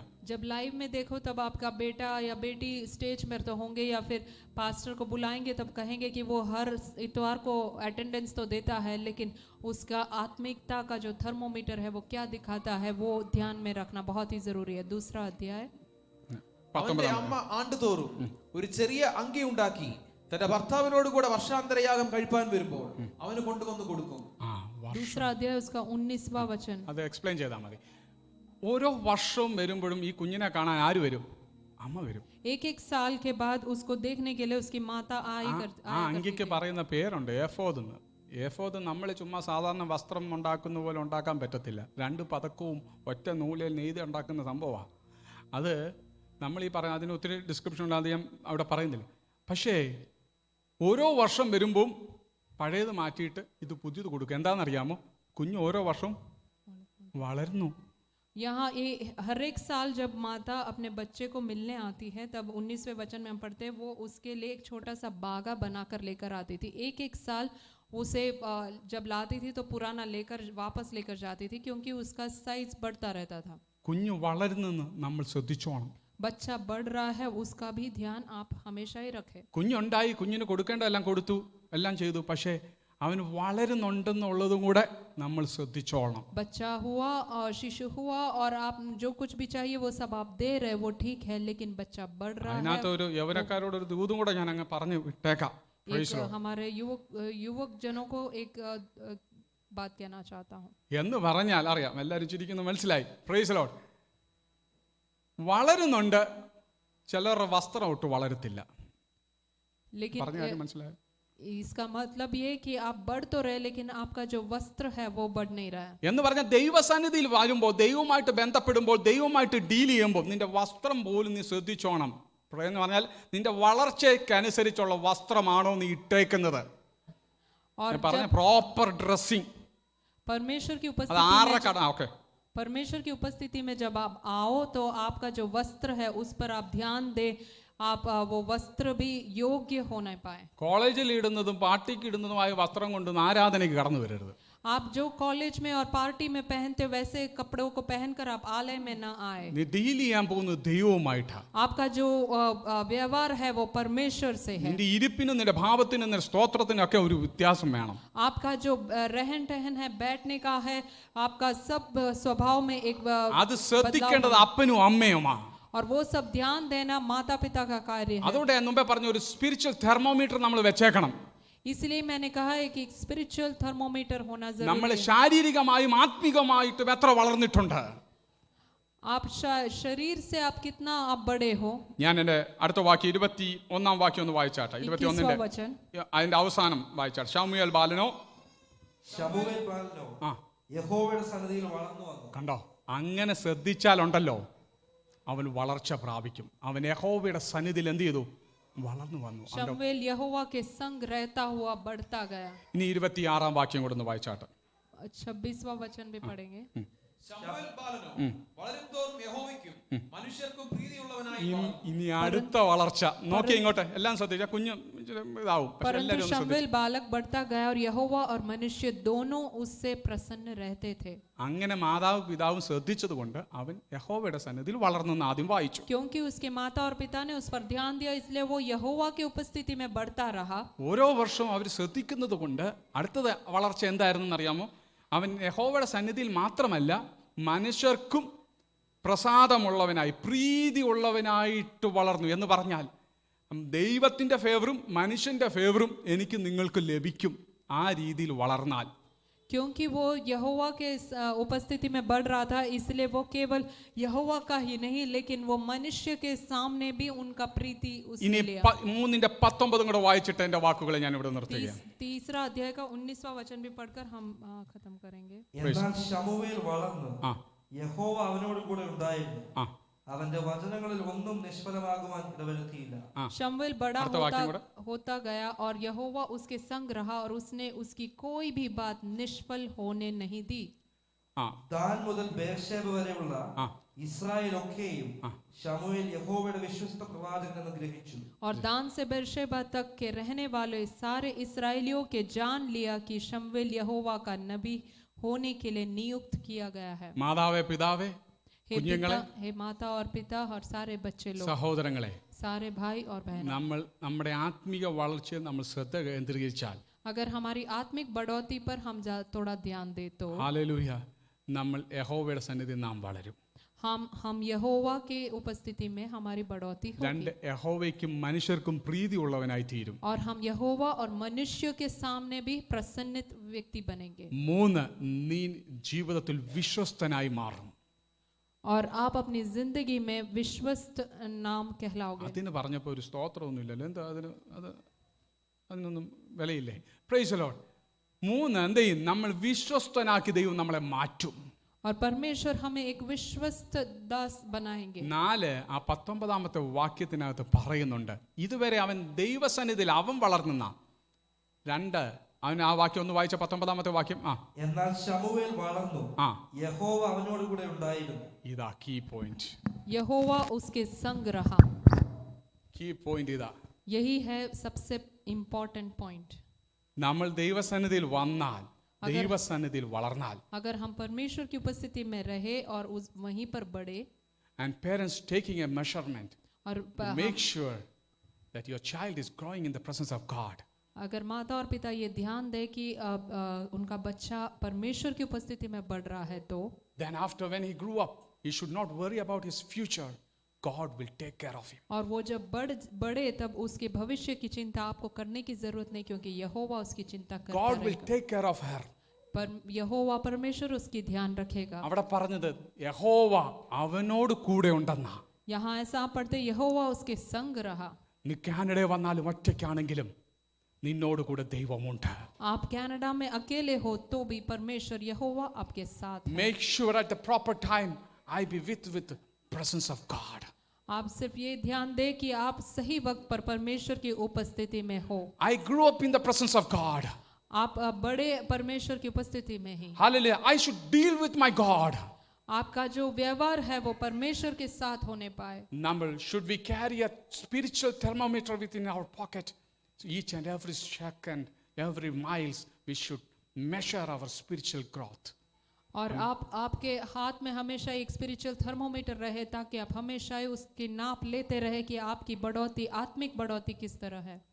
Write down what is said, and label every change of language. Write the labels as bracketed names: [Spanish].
[Hindi] जब लाइव में देखो तब आपका बेटा या बेटी स्टेज में तो होंगे या फिर पास्टर को बुलाएंगे तब कहेंगे कि वो हर इतवार को अटेंडेंस तो देता है, लेकिन उसका आत्मिकता का जो थर्मोमीटर है वो क्या दिखाता है वो ध्यान में रखना बहुत ही जरूरी है। 2 अध्याय। [Malayalam] അവന്റെ അമ്മ ആണ്ടുതോറും ഒരു ചെറിയ അങ്കി ഉണ്ടാക്കി തന്റെ ഭർത്താവിനോട് കൂടെ വർഷാന്തരയാഗം കഴിപ്പാൻ വരുമ്പോൾ അവന് കൊണ്ടുവന്ന് കൊടുക്കും. [Hindi] 2 अध्याय उसका 19वां वचन। [Malayalam] അത് എക്സ്പ്ലെയിൻ ചെയ്താൽ മതി. ഓരോ വർഷവും വരുമ്പോഴും ഈ കുഞ്ഞിനെ കാണാൻ ആര് വരും? അമ്മ വരും. [Hindi] एक साल के बाद उसको देखने के लिए उसकी माता [Malayalam] ആ അങ്കിക്ക് പറയുന്ന പേരുണ്ട്, ഏഫോദ് എന്ന്. ഏഫോദ് നമ്മൾ ചുമ്മാ സാധാരണ വസ്ത്രം ഉണ്ടാക്കുന്ന പോലെ ഉണ്ടാക്കാൻ പറ്റത്തില്ല. 2 പതക്കവും ഒറ്റ നൂലിൽ നെയ്ത് ഉണ്ടാക്കുന്ന സംഭവമാണ് അത്. നമ്മൾ ഈ പറയുന്ന അതിന് ഒത്തിരി ഡിസ്ക്രിപ്ഷൻ ഉണ്ട്, അത് ഞാൻ അവിടെ പറയുന്നില്ല. പക്ഷേ ഓരോ വർഷം വരുമ്പം പഴയത് മാറ്റിയിട്ട് ഇത് പുതിയത് കൊടുക്കുക. എന്താണെന്നറിയാമോ? കുഞ്ഞ് ഓരോ വർഷവും വളരുന്നു. [Hindi] यहाँ हर एक साल जब माता अपने बच्चे को मिलने आती है तब 19वें वचन में हम पढ़ते हैं वो उसके लिए एक छोटा सा बागा बनाकर लेकर आती थी। एक साल उसे जब लाती थी तो पुराना लेकर वापस लेकर जाती थी क्योंकि उसका साइज बढ़ता रहता था। [Malayalam] കുഞ്ഞ് വളരുന്നെന്ന് നമ്മൾ ശ്രദ്ധിച്ചോണം. [Hindi] बच्चा बढ़ रहा है उसका भी ध्यान आप हमेशा ही रखें। [Malayalam] കുഞ്ഞുണ്ടായി, കുഞ്ഞിന് കൊടുക്കേണ്ടതെല്ലാം കൊടുത്തു, എല്ലാം ചെയ്തു. പക്ഷേ അവൻ വളരുന്നുണ്ടെന്നുള്ളതും കൂടെ നമ്മൾ ശ്രദ്ധിച്ചോളണം. [Hindi] बच्चा हुआ और शिशु हुआ और आप जो कुछ भी चाहिए वो सब आप दे रहे वो ठीक है, लेकिन बच्चा बढ़ रहा है। [Malayalam] അതിനകത്ത് ഒരു യൗവനക്കാരോട് ഒരു ദൂതും കൂടെ ഞാൻ അങ്ങ് പറഞ്ഞു വിട്ടേക്കാം. [Hindi] हमारे युवक जनों को एक बात कहना चाहता हूँ। [Malayalam] എന്ന് പറഞ്ഞാൽ അറിയാം, എല്ലാവരും ചിരിക്കുന്നു, മനസ്സിലായി. Praise Lord. വളരുന്നുണ്ട്, ചിലരുടെ വസ്ത്രം ഒട്ട് വളരത്തില്ല. [Hindi] लेकिन [Malayalam] പറഞ്ഞ കാര്യം മനസ്സിലായോ? [Hindi] इसका मतलब ये कि आप बढ़ तो रहे लेकिन आपका जो वस्त्र है वो बढ़ नहीं रहा है। [Malayalam] എന്ന് പറഞ്ഞാൽ ദൈവസന്നിധിയിൽ വരുമ്പോൾ, ദൈവവുമായിട്ട് ബന്ധപ്പെടുമ്പോൾ, ദൈവവുമായിട്ട് ഡീൽ ചെയ്യുമ്പോൾ നിന്റെ വസ്ത്രം പോലും നീ ശ്രദ്ധിച്ചോണം. എന്ന് പറഞ്ഞാൽ നിന്റെ വളർച്ചയ്ക്കനുസരിച്ചുള്ള വസ്ത്രമാണോ നീ ഇട്ടേക്കുന്നത്? [Hindi] और [Malayalam] പറഞ്ഞ പ്രോപ്പർ ഡ്രസ്സിങ്. [Hindi] परमेश्वर की [Malayalam] അത് [Hindi] उपस्थिति [Malayalam] ആരുടെ [Hindi] में [Malayalam] കട? ഓക്കെ. [Hindi] परमेश्वर की उपस्थिति में जब आप आओ तो आपका जो वस्त्र है उस पर आप ध्यान दें, आप वो वस्त्र भी योग्य होना पाए। [Malayalam] കോളേജിൽ ഇടുന്നതും പാർട്ടിക്ക് ഇടുന്നതുമായ വസ്ത്രം കൊണ്ടൊന്നും ആരാധനയ്ക്ക് കടന്നു വരരുത്. [Hindi] आप जो कॉलेज में और पार्टी में पहनते वैसे कपड़ों को पहनकर आप आलय में न आए। [Malayalam] നീ ഡീൽ ചെയ്യാൻ പോകുന്നത് ദൈവവുമായിട്ടാണ്. [Hindi] आपका जो व्यवहार है वो परमेश्वर से है। [Malayalam] നിന്റെ ഇരിപ്പിനും നിന്റെ ഭാവത്തിനും നിന്റെ സ്തോത്രത്തിനും ഒക്കെ ഒരു വ്യത്യാസം വേണം. [Hindi] आपका जो रहन सहन है, बैठने का है, आपका सब स्वभाव में एक [Malayalam] അത് ശ്രദ്ധിക്കേണ്ടത് അപ്പനും അമ്മയുമാണ്. [Hindi] और वो सब ध्यान देना माता पिता का कार्य है। [Malayalam] അതുകൊണ്ട് ഞാൻ മുമ്പേ പറഞ്ഞ ഒരു സ്പിരിച്വൽ തെർമോമീറ്റർ നമ്മൾ വെച്ചേക്കണം. [Hindi] इसलिए मैंने कहा है कि स्पिरिचुअल थर्मोमीटर होना [Malayalam] നമ്മൾ [Hindi] जरूरी है। [Malayalam] ശാരീരികമായും ആത്മികമായിട്ടും എത്ര വളർന്നിട്ടുണ്ട്? [Hindi] आप शरीर से आप कितना आप बड़े हो। [Malayalam] ഞാൻ എൻ്റെ അടുത്ത വാക്യം 21-ാം വാക്യം ഒന്ന് വായിച്ചാട്ടെ. 21-ന്റെ [Hindi] वचन। [Malayalam] അതിന്റെ അവസാനം വായിച്ചാട്ടെ. ശമൂവേൽ ബാലനോ ശമൂവേൽ ബാലനോ ആ യഹോവയുടെ സന്നിധിയിൽ വളർന്നു വന്നു. കണ്ടോ, അങ്ങനെ ശ്രദ്ധിച്ചാലുണ്ടല്ലോ അവൻ വളർച്ച പ്രാപിക്കും. അവൻ യഹോവയുടെ സന്നിധിയിൽ എന്ത് ചെയ്തു? വളർന്നു വന്നു. [Hindi] शमूएल यहोवा के संग रहता हुआ बढ़ता गया। [Malayalam] ഇനി 26-ാം വാക്യം കൂടെ ഒന്ന് വായിച്ചാട്ടെ. [Hindi] 26वां वचन भी पढ़ेंगे। [Malayalam] ശമൂവേൽ ബാലനോ വളരുംതോറും യഹോവയ്ക്കും മനുഷ്യർക്കും പ്രീതിയുള്ളവനായി ഇനി അടുത്ത വളർച്ച നോക്കി ഇങ്ങോട്ട് എല്ലാം ശ്രദ്ധിച്ചാൽ കുഞ്ഞ് ഇതാവും. പക്ഷെ [Hindi] परंतु [Malayalam] എല്ലാവരും ഒന്ന് [Hindi] शमूएल बालक बढ़ता गया और यहोवा और मनुष्य दोनों उससे प्रसन्न रहते थे। [Malayalam] അങ്ങനെ മാതാവും പിതാവും ശ്രദ്ധിച്ചത് കൊണ്ട് അവൻ യഹോവയുടെ സന്നിധിയിൽ വളർന്നു എന്ന് ആദ്യം വായിച്ചു. [Hindi] क्योंकि उसके माता और पिता ने उस पर ध्यान दिया इसलिए वो यहोवा की उपस्थिति में बढ़ता रहा। [Malayalam] ഓരോ വർഷവും അവർ ശ്രദ്ധിക്കുന്നത് കൊണ്ട് അടുത്തത് വളർച്ച എന്തായിരുന്നു അറിയാമോ? അവൻ യഹോവയുടെ സന്നിധിയിൽ മാത്രമല്ല മനുഷ്യർക്കും പ്രസാദമുള്ളവനായി പ്രീതി ഉള്ളവനായിട്ട് വളർന്നു എന്ന് പറഞ്ഞാൽ ദൈവത്തിൻ്റെ ഫേവറും മനുഷ്യൻ്റെ ഫേവറും എനിക്ക് നിങ്ങൾക്ക് ലഭിക്കും ആ രീതിയിൽ വളർന്നാൽ. [Hindi] क्योंकि वो यहोवा के उपस्थिति में बढ़ रहा था, इसलिए वो केवल यहोवा का ही नहीं लेकिन वो मनुष्य के सामने भी उनका प्रीति [Malayalam] ഇനി [Hindi] उसने लिया. [Malayalam] 3:19 കൂടെ വായിച്ചിട്ട് എൻ്റെ വാക്കുകളെ ഞാൻ ഇവിടെ നിർത്തുകയാണ്. [Hindi] तीसरा अध्याय का 19वां वचन भी पढ़कर हम खत्म करेंगे. [Malayalam] എന്നാൽ ശമൂവേൽ വളർന്നു, ആ യഹോവ അവനോട് കൂടെ ഉണ്ടായിരുന്നു, ആ അവന്റെ വചനങ്ങളിൽ ഒന്നും നിഷ്ഫലമാകുവാൻ ഇടവരുത്തിയില്ല. ആ [Hindi] शमूएल बड़ा अर्थ वाक्य बोला? होता गया और यहोवा उसके संग रहा और उसने उसकी कोई भी बात निष्फल होने नहीं दी. ആ [Malayalam] ദാൻ മുതൽ ബേർശേബ വരെയുള്ള ആ ഇസ്രായേൽ ഒക്കെയും ആ. ശമൂവേൽ യഹോവയുടെ വിശ്വസ്ത പ്രവാചകനെന്ന് ഗ്രഹിച്ചു. [Hindi] और दान से बेर्शेबा तक के रहने वाले सारे इस्राएलियों के जान लिया कि शमूएल यहोवा का नबी होने के लिए नियुक्त किया गया है. [Malayalam] മാതാവേ പിതാവേ [Hindi] हे [Malayalam] കുഞ്ഞുങ്ങളെ [Hindi] पिता, हे माता और पिता और सारे बच्चे लोग, [Malayalam] സഹോദരങ്ങളെ, [Hindi] सारे भाई और बहन, [Malayalam] നമ്മുടെ ആത്മീക വളർച്ചയിൽ നമ്മൾ ശ്രദ്ധ കേന്ദ്രീകരിച്ചാൽ [Hindi] अगर हमारी आत्मिक बढ़ोतरी पर हम थोड़ा ध्यान दे तो [Malayalam] ഹല്ലേലൂയ നമ്മൾ യഹോവയുടെ സന്നിധി നാം വളരും. [Hindi] हम यहोवा के उपस्थिति में हमारी बढ़ोतरी [Malayalam] രണ്ട് [Hindi] होगी [Malayalam] യഹോവയ്ക്കും മനുഷ്യർക്കും പ്രീതി ഉള്ളവനായി തീരും. [Hindi] और हम यहोवा और मनुष्य के सामने भी प्रसन्नित व्यक्ति बनेंगे. [Malayalam] 3 നീ ജീവിതത്തിൽ വിശ്വസ്തനായി മാറും. [Hindi] और आप अपनी जिंदगी में विश्वस्त नाम कहलाओगे. [Malayalam] അതിന് പറഞ്ഞപ്പോൾ ഒരു സ്തോത്രമൊന്നുമില്ലല്ലോ, എന്താ അതിനൊന്നും വിലയില്ലേ? Praise the Lord. 3 എന്ത് ചെയ്യും? നമ്മൾ വിശ്വസ്തനാക്കി ദൈവം നമ്മളെ മാറ്റും. [Hindi] और परमेश्वर हमें एक विश्वस्त दास बनाएंगे. [Malayalam] 4 ആ 19 വാക്യത്തിനകത്ത് പറയുന്നുണ്ട്, ഇതുവരെ അവൻ ദൈവസന്നിധിയിൽ അവൻ വളർന്ന. 2 അവൻ ആ വാക്യം ഒന്ന് വായിച്ച 19 വാക്യം. ആ എന്നാൽ ശമൂവേൽ വളർന്നു, ആ യഹോവ അവനോട് കൂടെ ഉണ്ടായിരുന്നു. ഇതാ കീ പോയിന്റ്. [Hindi] यहोवा उसके संग रहा. [Malayalam] കീ പോയിന്റ് ഇതാ. [Hindi] यही है सबसे इम्पोर्टेंट पॉइंट. [Malayalam] നമ്മൾ ദൈവസന്നിധിയിൽ വന്നാൽ, ദൈവസന്നിധിയിൽ വളർന്നാൽ, [Hindi] अगर हम परमेश्वर की उपस्थिति में रहे और वहीं पर बढ़े, [English] and parents taking a measurement [Hindi] और [English] to make sure that your child is growing in the presence of God. [Hindi] अगर माता और पिता ये ध्यान दे कि उनका बच्चा परमेश्वर की उपस्थिति में बढ़ रहा है, तो [English] Then after when he grew up, he should not worry about his future. God will take care of him. [Hindi] और वो जब बढ़े तब उसके भविष्य की चिंता आपको करने की जरूरत नहीं, क्योंकि यहोवा उसकी चिंता करता [English] God will [Hindi] रहेगा. [English] take care of her. [Hindi] पर यहोवा परमेश्वर उसकी ध्यान रखेगा. [Malayalam] അവിടെ പറഞ്ഞത് യഹോവ അവനോട് കൂടെ ഉണ്ടെന്നാ. [Hindi] यहाँ ऐसा आप पढ़ते, यहोवा उसके संग रहा. [Malayalam] നീ കാനഡയിൽ വന്നാലും ഒറ്റയ്ക്കാണെങ്കിലും നിന്നോട് കൂടെ ദൈവമുണ്ട്. [Hindi] आप कनाडा में अकेले हो तो भी परमेश्वर यहोवा आपके साथ है. [English] Make sure at the proper time I be with presence of God. [Hindi] आप सिर्फ ये ध्यान दे कि आप सही वक्त पर परमेश्वर की उपस्थिति में हो. [English] I grew up in the presence of God. [Hindi] आप बड़े परमेश्वर की उपस्थिति में ही. [English] Hallelujah. I should deal with my God. [Hindi] आपका जो व्यवहार है वो परमेश्वर के साथ होने पाए. [English] Number, should we carry a spiritual thermometer within our pocket? So each and every second, every miles, we should measure our spiritual growth. [Hindi] और आपके हाथ में हमेशा एक स्पिरिचुअल थर्मोमीटर रहे, ताकि आप हमेशा ही उसकी नाप लेते रहे कि आपकी बढ़ोतरी, आत्मिक बढ़ोतरी किस तरह है.